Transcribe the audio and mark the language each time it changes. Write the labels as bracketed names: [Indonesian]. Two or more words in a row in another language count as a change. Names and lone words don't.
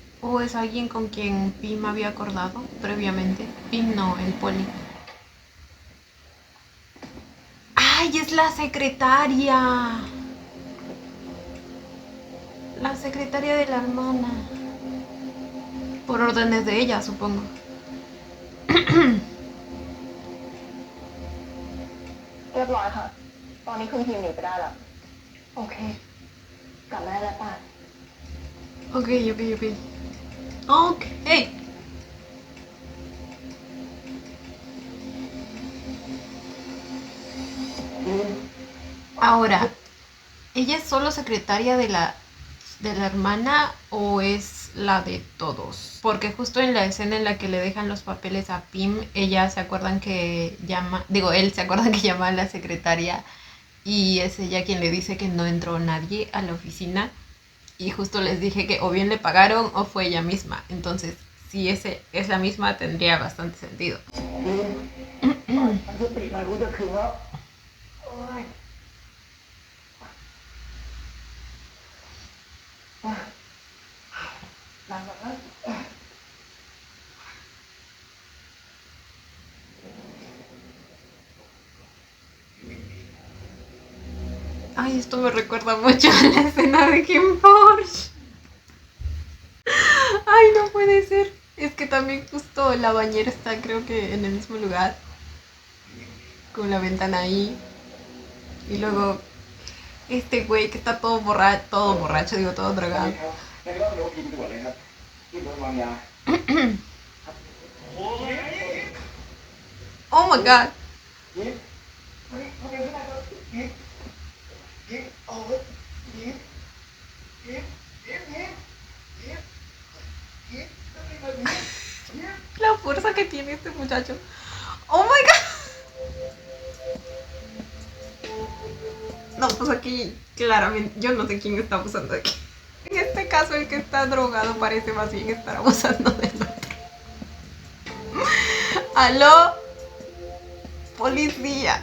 [Spanish] ¿O es alguien con quien Pim había acordado previamente? Pim no, el poli. ¡Ay, es la secretaria! La secretaria de la hermana. Por órdenes de ella, supongo. [Thai] เรียบร้อยค่ะ ตอนนี้ครึ่งทีมหนีไปได้แล้วโอเค กลับมาได้แล้วป่ะ [Spanish] Ok. Ok. Ahora, ¿ella es solo secretaria de la hermana o es la de todos? Porque justo en la escena en la que le dejan los papeles a Pim, ella se acuerdan que llama, digo, él se acuerdan que llama a la secretaria y es ella quien le dice que no entró nadie a la oficina y justo les dije que o bien le pagaron o fue ella misma. Entonces, si ese es la misma, tendría bastante sentido. [Thai] ตั้งสติหน่อยกูจะถึงแล้วโอ้ยนั่งแบบนั้น [Spanish] Ay, esto me recuerda mucho a la escena de Kim Porsche. Ay, no puede ser. Es que también justo la bañera está creo que en el mismo lugar. Con la ventana ahí. Y luego este güey que está todo borracho, digo, todo drogado. [Thai] งั้นก็เดี๋ยวกินด่วนเลยครับกินโดนวางยา [English] Oh my god. [Thai] ยิ้มเฮ้ยทำไมไม่ได้ก็ยิ้มยิ้มเอาไว้ยิ้มยิ้มยิ้มยิ้มยิ้มยิ้มต้องเป็นแบบนี้ยิ้ม [Spanish] La fuerza que tiene este muchacho. [English] Oh my god. [Spanish] No, pues aquí claramente yo no sé quién está abusando aquí. En este caso el que está drogado parece más bien estar abusando del otro. ¡Aló! Policía.